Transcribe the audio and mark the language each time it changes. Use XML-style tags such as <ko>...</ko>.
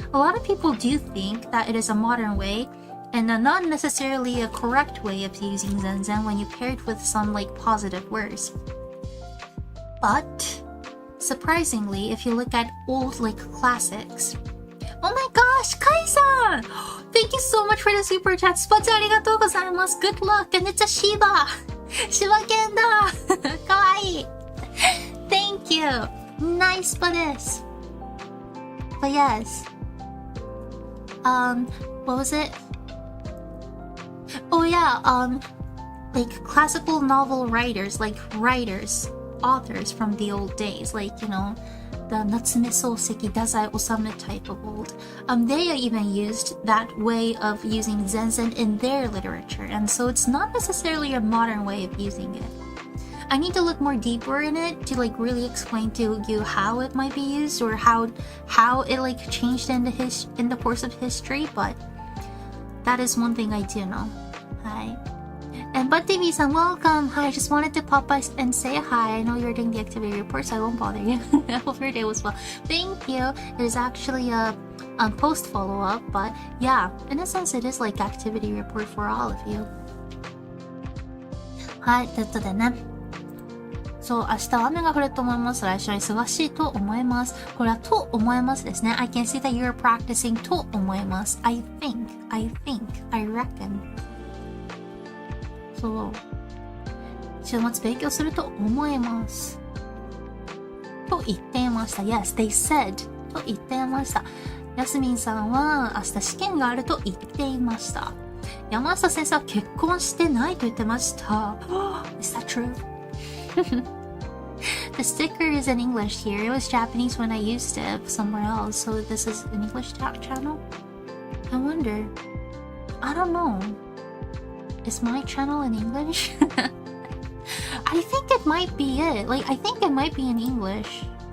<en>A lot of people do think that it is a modern way and not necessarily a correct way of using zenzen when you pair it with some like positive words. But surprisingly, if you look at old like classics. Oh my gosh, Kai-san! Thank you so much for the super chat.</en> <ja>スパチャありがとうございます。</ja> <en>Good luck! And it's a Shiba!</en> <ja>柴犬だかわいい</ja> <en>Thank you! Nice</en> <ja>スパです</ja> <en>But yes. What was it? Oh yeah, like classical novel writers, authors from the old days, like, the 夏目漱石、太宰治 type of old. They even used that way of using zenzen in their literature, and so it's not necessarily a modern way of using it. I need to look more deeper in it to like really explain to you how it might be used or how it like changed in the course of history, but that is one thing I do know. Hi. And Bud TV-san, welcome. Hi, I just wanted to pop by and say hi. I know you're doing the activity report, so I won't bother you. I hope your day was well. Thank you. It is actually a post follow-up, but yeah, in a sense, it is like activity report for all of you.</en> <ja>はい、ということでね。そう、明日は雨が降ると思います。来週は忙しいと思います。これはと思いますですね。</ja> <en>I can see that you're practicing と思います。 I think, I reckon. そう。</en> <ja>週末勉強すると思います。と言っていました。</ja> <en>Yes, they said.</en> <ja>と言っていました。やすみんさんは明日試験があると言っていました。山下先生は結婚してないと言ってました。</ja> <en>Is that true? The sticker is in English here. It was Japanese when I used it somewhere else. So this is an English channel? I wonder. I don't know. Is my channel in English? I think it might be it. Like, I think it might be in English.</en>